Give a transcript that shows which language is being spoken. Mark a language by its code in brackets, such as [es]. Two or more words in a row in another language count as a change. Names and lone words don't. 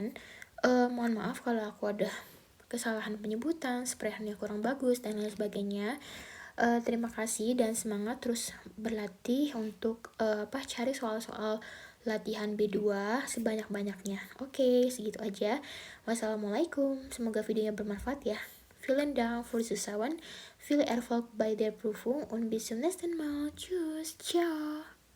[id] Mohon maaf kalau aku ada kesalahan penyebutan, Sprechennya kurang bagus, dan lain sebagainya. Terima kasih dan semangat terus berlatih untuk cari soal-soal latihan B2 sebanyak-banyaknya. Oke, segitu aja. Wassalamualaikum. Semoga videonya bermanfaat ya. [de] Vielen Dank für Zuschauern. Viel Erfolg bei der Prüfung und bis zum nächsten Mal. Tschüss. Ciao.